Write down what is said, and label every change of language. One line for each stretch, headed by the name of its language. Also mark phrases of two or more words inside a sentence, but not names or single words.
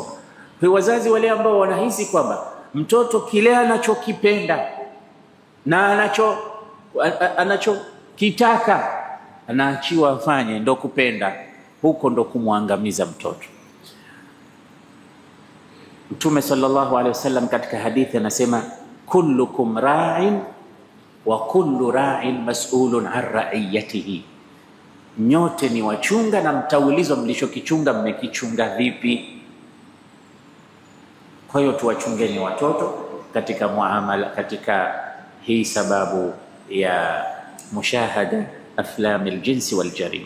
Swahili: Kwa wazazi wale ambao wanahisi kwamba mtoto kile anachokipenda na anachokitaka anaachiwa afanye, ndo kupenda, huko ndo kumwangamiza mtoto. Mtume
Arabic: صلى الله عليه وسلم
Swahili: katika hadithi anasema
Arabic: كلكم راع وكل راع مسؤول عن رعيته,
Swahili: nyote ni wachunga na mtaulizwa mlichokichunga mmekichunga vipi. Kwa hiyo tuwachungeni watoto katika muamala, katika hii sababu ya
Arabic: مشاهدة أفلام الجنس والجريمة.